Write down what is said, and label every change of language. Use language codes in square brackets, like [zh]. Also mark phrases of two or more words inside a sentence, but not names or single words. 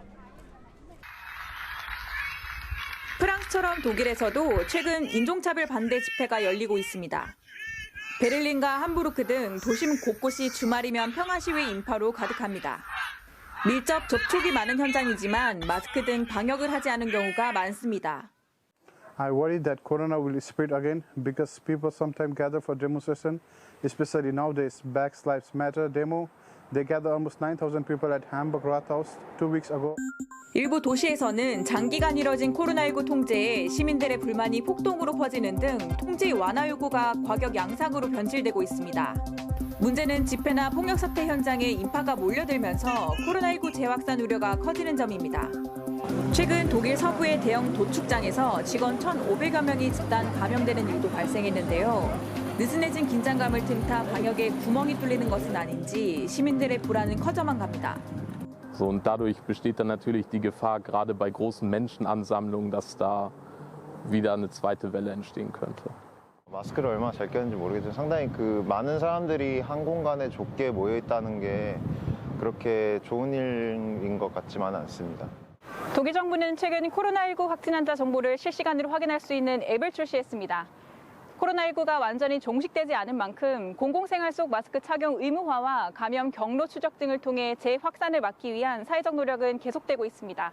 [ko] 프랑스처럼 독일에서도 최근 인종차별 반대 집회가 열리고 있습니다. 베를린과 함부르크 등 도심 곳곳이 주말이면 평화 시위 인파로 가득합니다. 밀접 접촉이 많은 현장이지만 마스크 등 방역을 하지 않은 경우가 많습니다. [en] I worry that corona will spread again because people sometimes gather for demonstration, especially nowadays Black Lives Matter demo. They gather almost 9,000 people at Hamburg Rathaus 2 weeks ago. [ko] 일부 도시에서는 장기간 이뤄진 코로나19 통제에 시민들의 불만이 폭동으로 퍼지는 등 통제 완화 요구가 과격 양상으로 변질되고 있습니다. 문제는 집회나 폭력 사태 현장에 인파가 몰려들면서 코로나19 재확산 우려가 커지는 점입니다. 최근 독일 서부의 대형 도축장에서 직원 1,500여 명이 집단 감염되는 일도 발생했는데요. 느슨해진 긴장감을 틈타 방역에 구멍이 뚫리는 것은 아닌지 시민들의 불안은 커져만 갑니다. [de] So, und dadurch besteht dann natürlich die Gefahr, gerade bei großen Menschenansammlungen, dass da wieder eine zweite Welle entstehen könnte. [ko] 마스크를 얼마나 잘 꼈는지 모르겠지만 상당히 많은 사람들이 한 공간에 좁게 모여 있다는 게 그렇게 좋은 일인 것 같지만은 않습니다. 독일 정부는 최근 코로나19 확진 환자 정보를 실시간으로 확인할 수 있는 앱을 출시했습니다. 코로나19가 완전히 종식되지 않은 만큼 공공생활 속 마스크 착용 의무화와 감염 경로 추적 등을 통해 재확산을 막기 위한 사회적 노력은 계속되고 있습니다.